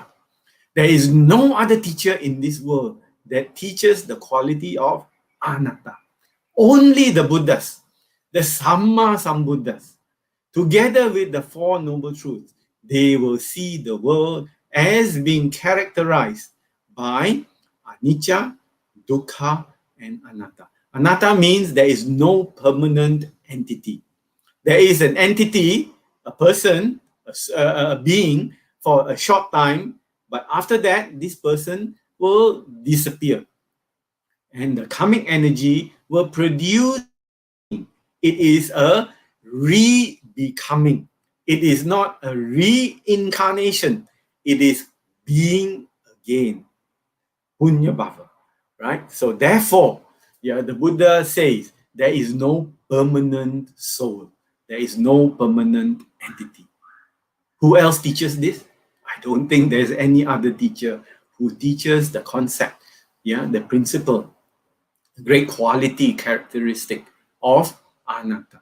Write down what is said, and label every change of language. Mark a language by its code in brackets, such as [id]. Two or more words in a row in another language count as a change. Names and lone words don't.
[en] There is no other teacher in this world that teaches the quality of anatta. Only the Buddhas, the [pi] Samma Sambuddhas, [en] together with the Four Noble Truths, they will see the world as being characterized by anicca, dukkha, and anatta. Anatta means there is no permanent entity. There is an entity, a person, a being for a short time, but after that, this person will disappear. And the karmic energy will produce. It is a re-becoming. It is not a reincarnation. It is being again. [pi] Punya bhava, [en] right? So therefore, the Buddha says there is no permanent soul. There is no permanent entity. Who else teaches this? I don't think there's any other teacher who teaches the concept, the principle, the great quality characteristic of anatta.